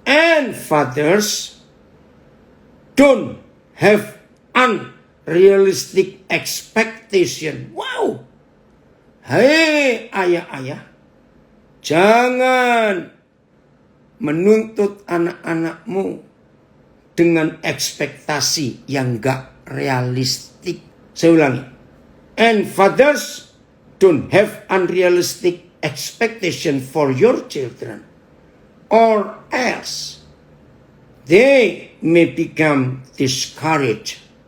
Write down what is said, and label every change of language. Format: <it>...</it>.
<en>And fathers, don't have unrealistic expectation. Wow.</en> <id>Hei ayah-ayah, jangan menuntut anak-anakmu dengan ekspektasi yang gak realistik. Saya ulangi.</id> <en>And fathers, don't have unrealistic expectation for your children, or else they may become discouraged.</en>